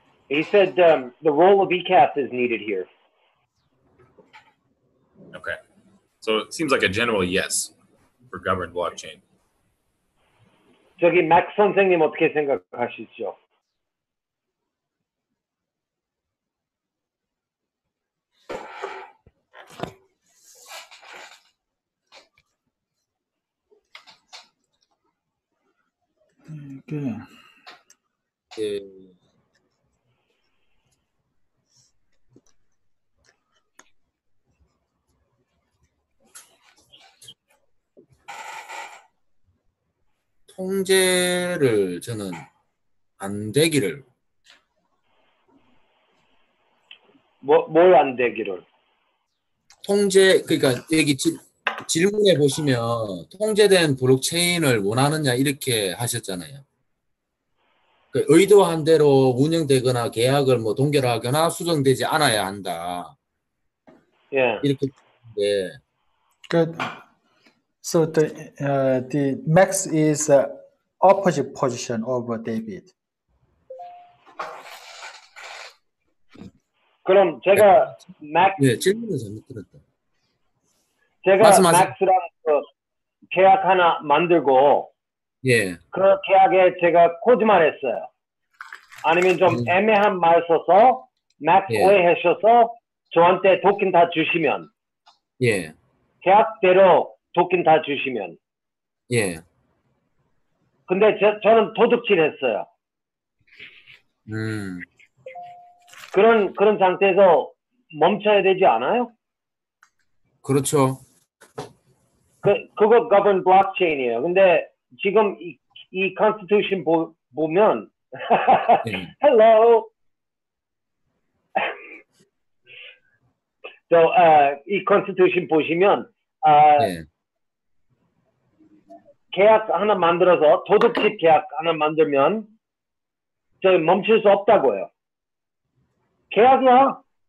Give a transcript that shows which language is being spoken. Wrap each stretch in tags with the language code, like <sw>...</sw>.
<en>He said the role of ECAP is needed here. Okay. So it seems like a general yes for governed blockchain.</en> <ko>저기 맥 선생님 어떻게 생각하시죠? 이게 예, 통제를 저는 안 되기를. 뭘 안 되기를? 통제, 그러니까 여기 질문에 보시면 통제된 블록체인을 원하느냐 이렇게 하셨잖아요. 그 의도한 대로 운영되거나 계약을 뭐 동결하거나 수정되지 않아야 한다. 예. 이렇게. 네.</ko> <en>Good. So the max is opposite position of David.</en> <ko>그럼 제가 맥 네, 질문을 잘못 들었다. 제가 말씀하세요. 맥스랑 그 계약 하나 만들고 예. 그 계약에 제가 거짓말했어요. 아니면 좀 애매한 말 써서 맥스 예. 오해하셔서 저한테 토큰 다 주시면 예. 계약대로 토큰 다 주시면 예. 근데 저는 도둑질했어요. 그런 상태에서 멈춰야 되지 않아요? 그렇죠. 그거 govern blockchain이에요. 근데 지금 이 constitution 보면 예.</ko> <en>hello.</en> <ko>이 constitution 보시면 예. 계약 하나 만들어서 도둑질 계약 하나 만들면 저 멈출 수 없다고요. 계약이야.</ko>